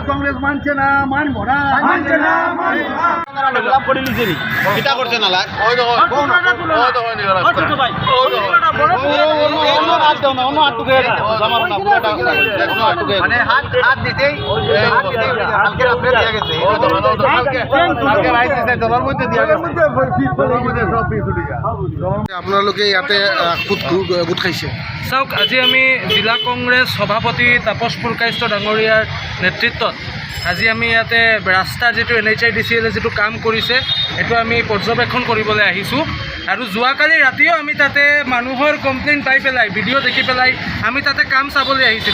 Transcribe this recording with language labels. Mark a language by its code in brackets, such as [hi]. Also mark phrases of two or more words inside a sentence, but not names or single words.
[bn] কংগ্রেস মানছে না, মানবো না, মানছে না, কিটা করছে না লাগ ওই দেখো ওই দেখো নি রাস্তা ওই দেখো অন্য হাত দাও না, অন্য হাত টুকে জামার না পুরোটা মানে হাত দিতেই কালকে রাতে দিয়া গেছে ওই দেখো কালকে রাইতে জলের মধ্যে দিয়া গেছে জলের মধ্যে সব পিস উঠে গেছে। [as] আপোনালোকে ইয়াতে গোট খাইছে চাওক, আজি আমি জিলা কংগ্ৰেছ সভাপতি তাপস পুৰকায়স্থ ডাঙৰীয়াৰ নেতৃত্বত আজি আমি ইয়াতে ৰাস্তাৰ যিটো NHIDCL যিটো কাম কৰিছে এইটো আমি পৰ্যবেক্ষণ কৰিবলৈ আহিছোঁ। আৰু যোৱাকালি ৰাতিও আমি তাতে মানুহৰ কমপ্লেইন পাই পেলাই ভিডিঅ' দেখি পেলাই আমি তাতে কাম চাবলৈ আহিছিলোঁ।